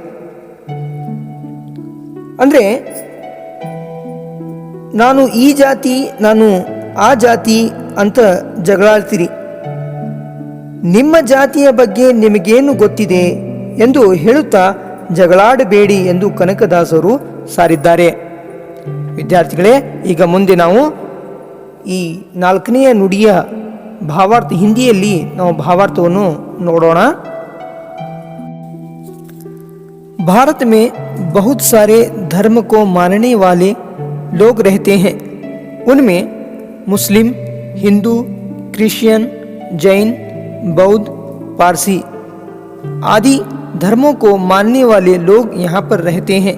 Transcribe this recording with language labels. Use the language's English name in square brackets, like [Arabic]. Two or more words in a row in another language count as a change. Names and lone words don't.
[Kannada] ಅಂದರೆ ನಾನು ಈ ಜಾತಿ, ನಾನು ಆ ಜಾತಿ ಅಂತ ಜಗಳಾಡ್ತೀರಿ, ನಿಮ್ಮ ಜಾತಿಯ ಬಗ್ಗೆ ನಿಮಗೇನು ಗೊತ್ತಿದೆ ಎಂದು ಹೇಳುತ್ತಾ ಜಗಳಾಡಬೇಡಿ ಎಂದು ಕನಕದಾಸರು ಸಾರಿದ್ದಾರೆ. ವಿದ್ಯಾರ್ಥಿಗಳೇ, ಈಗ ಮುಂದೆ ನಾವು ಈ 4ನೇ ನುಡಿಯ ಭಾವಾರ್ಥ, ಹಿಂದಿಯಲ್ಲಿ ನಾವು ಭಾವಾರ್ಥವನ್ನು ನೋಡೋಣ. [Hindi] भारत में बहुत सारे धर्म को मानने वाले लोग रहते हैं. उनमें मुस्लिम, हिंदू, क्रिश्चियन, जैन, बौद्ध, पारसी आदि धर्मों को मानने वाले लोग यहाँ पर रहते हैं.